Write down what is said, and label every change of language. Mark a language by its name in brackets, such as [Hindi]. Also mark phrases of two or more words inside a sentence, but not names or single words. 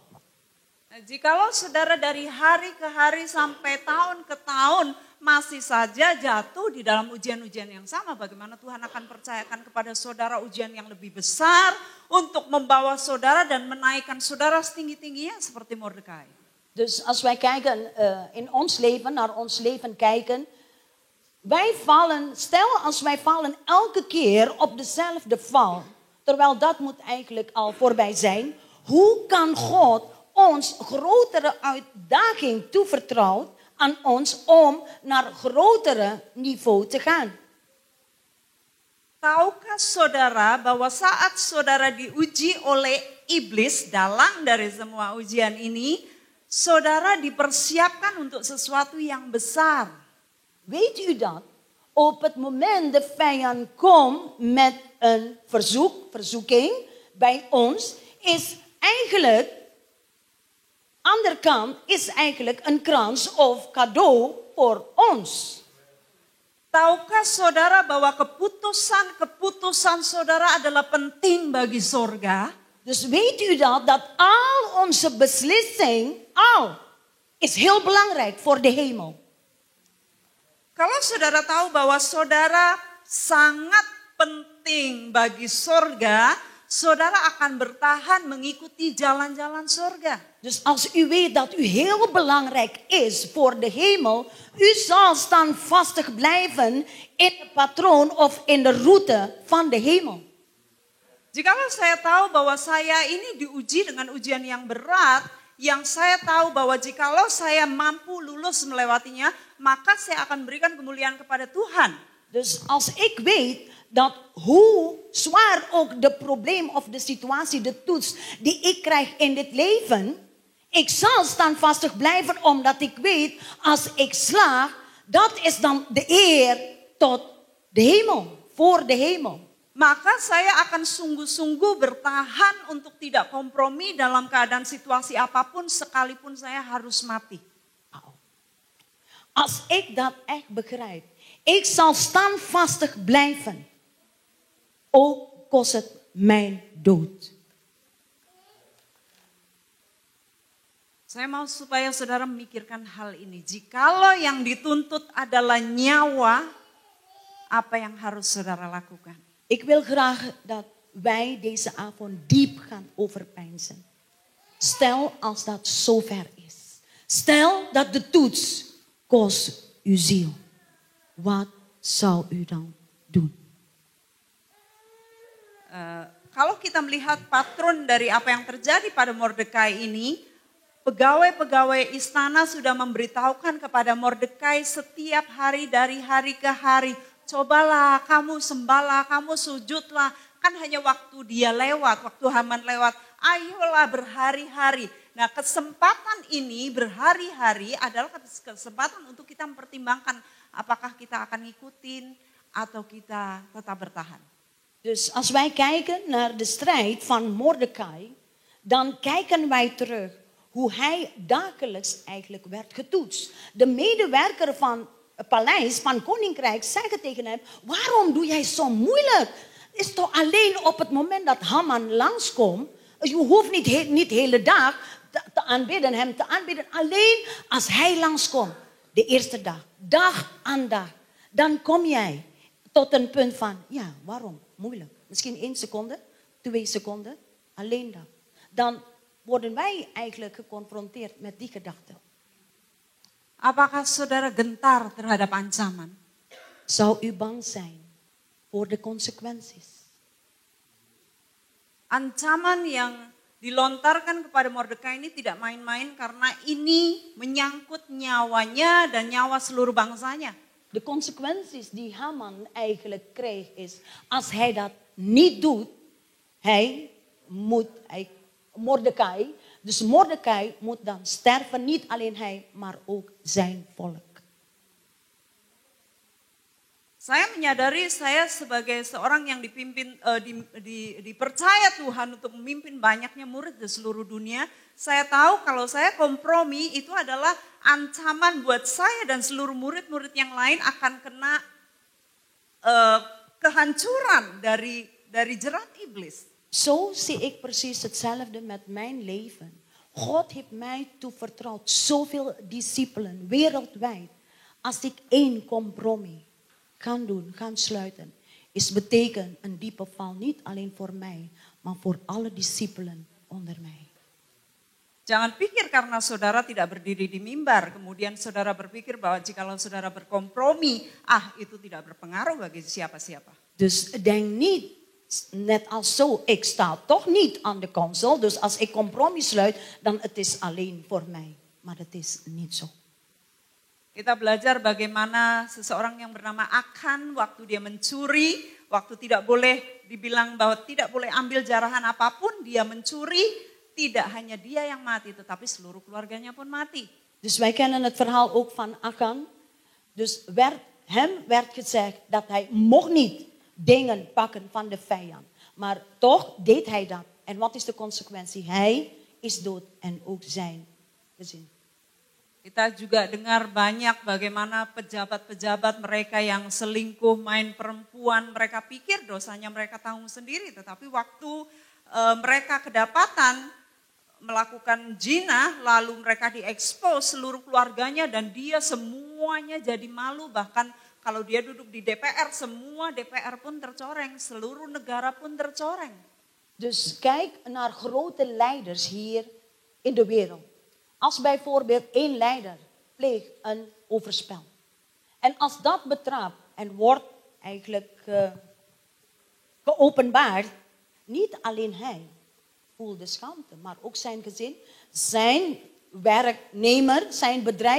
[Indonesian] Jikalau saudara dari hari ke hari sampai tahun ke tahun masih saja jatuh di dalam ujian-ujian yang sama, bagaimana Tuhan akan percayakan kepada saudara ujian yang lebih besar untuk membawa saudara dan menaikkan saudara setinggi-tingginya seperti Mordekai. [Dutch] Dus als wij kijken in ons leven, naar ons leven kijken, wij vallen, stel als wij vallen elke keer op dezelfde val, terwijl dat moet eigenlijk al voorbij zijn, hoe kan God ons grotere uitdaging toevertrouwt aan ons om naar grotere niveau te gaan? [Indonesian] Tahukah saudara bahwa saat saudara diuji oleh iblis dalam dari semua ujian ini, saudara dipersiapkan untuk sesuatu yang besar. [Dutch] Weet u dat? Op het moment de vijand komt met een verzoeking bij ons, is eigenlijk, andere kant is eigenlijk een krans of cadeau voor ons. [Indonesian] Tahukah saudara bahwa keputusan saudara adalah penting bagi sorga? [Dutch] Dus weet u dat al onze beslissing, is heel belangrijk voor de hemel. [Indonesian] Kalau saudara tahu bahwa saudara sangat penting bagi sorga, saudara akan bertahan mengikuti jalan-jalan sorga. [Dutch] Dus als u weet dat u heel belangrijk is voor de hemel, u zal standvastig blijven in het patroon of in de route van de hemel. [Indonesian] Jikalau saya tahu bahwa saya ini diuji dengan ujian yang berat, yang saya tahu bahwa jikalau saya mampu lulus melewatinya, maka saya akan berikan kemuliaan kepada Tuhan. [Dutch] Dus als ik weet dat hoe zwaar ook de probleem of de situatie, de toets die ik krijg in dit leven, ik zal standvastig blijven omdat ik weet, als ik slaag, dat is dan de eer tot de hemel, voor de hemel. [Indonesian] maka saya akan sungguh-sungguh bertahan untuk tidak kompromi dalam keadaan situasi apapun sekalipun saya harus mati. [Dutch] Als ik dat echt begrijp, ik zal standvastig blijven. Ook kost het mijn dood. [Indonesian] Saya mau supaya saudara memikirkan hal ini. Jikalau yang dituntut adalah nyawa, apa yang harus saudara lakukan? [Dutch] Ik wil graag dat wij deze avond diep gaan overpeinzen. Stel als dat zover is. Stel dat de toets kost uw ziel. Wat zou u dan doen? [Indonesian] Kalau kita melihat patron dari apa yang terjadi pada Mordekai ini, pegawai-pegawai istana sudah memberitahukan kepada Mordekai setiap hari dari hari ke hari, cobalah kamu sembahlah, kamu sujudlah, kan hanya waktu dia lewat, waktu Haman lewat, ayolah berhari-hari. Nah, kesempatan ini berhari-hari adalah kesempatan untuk kita mempertimbangkan apakah kita akan ngikutin atau kita tetap bertahan. [Dutch] Dus als wij kijken naar de strijd van Mordecai, dan kijken wij terug hoe hij dagelijks eigenlijk werd getoetst. De medewerker van het paleis, van koninkrijk, zeggen tegen hem, waarom doe jij zo moeilijk? Het is toch alleen op het moment dat Haman langskomt, je hoeft niet de hele dag te aanbidden, hem te aanbidden. Alleen als hij langskomt, de eerste dag, dag aan dag, dan kom jij tot een punt van, ja, waarom? Moeilijk. Misschien 1 seconde, 2 seconden, alleen dat. Dan worden wij eigenlijk geconfronteerd met die gedachte. [Indonesian] Apakah saudara gentar terhadap ancaman? [Dutch] Zou u bang zijn voor de consequenties? [Indonesian] Ancaman yang dilontarkan kepada Mordekai ini tidak main-main karena ini menyangkut nyawanya dan nyawa seluruh bangsanya. [Dutch] De consequenties die Haman eigenlijk krijgt is, als hij dat niet doet, Mordecai moet dan sterven, niet alleen hij, maar ook zijn volk. [Indonesian] Saya menyadari saya sebagai seorang yang dipercaya Tuhan untuk memimpin banyaknya murid di seluruh dunia. Saya tahu kalau saya kompromi itu adalah ancaman buat saya dan seluruh murid-murid yang lain akan kena kehancuran dari jerat iblis. [Dutch] Zo zie ik precies hetzelfde met mijn leven. God heeft mij toevertrouwd zoveel discipelen wereldwijd. Als ik 1 compromis gaan sluiten, is betekent een diepe val niet alleen voor mij, maar voor alle discipelen onder mij. [Indonesian] Jangan pikir karena saudara tidak berdiri di mimbar, kemudian saudara berpikir bahwa jikalau saudara berkompromi, itu tidak berpengaruh bagi siapa-siapa. [Dutch] Dus denk niet, net als zo, ik sta toch niet aan de kansel, dus als ik compromis sluit, dan het is alleen voor mij. Maar het is niet zo. [Indonesian] Kita belajar bagaimana seseorang yang bernama Akan waktu dia mencuri, waktu tidak boleh dibilang bahwa tidak boleh ambil jarahan apapun, dia mencuri, tidak hanya dia yang mati tetapi seluruh keluarganya pun mati. [Dutch] Dus wij kennen het verhaal ook van Akan. Dus hem werd gezegd dat hij mocht niet dingen pakken van de vijand. Maar toch deed hij dat. En wat is de consequentie? Hij is dood en ook zijn gezin. [Indonesian] Kita juga dengar banyak bagaimana pejabat-pejabat mereka yang selingkuh, main perempuan, mereka pikir dosanya mereka tanggung sendiri. Tetapi waktu mereka kedapatan melakukan zina, lalu mereka diekspos seluruh keluarganya dan dia semuanya jadi malu. Bahkan kalau dia duduk di DPR, semua DPR pun tercoreng, seluruh negara pun tercoreng. [Dutch] Dus kijk naar grote leiders hier in de wereld. Als bijvoorbeeld 1 leider pleegt een overspel. En als dat betrapt en wordt eigenlijk geopenbaard, niet alleen hij voelt de schaamte, maar ook zijn gezin, zijn werknemer, zijn bedrijf.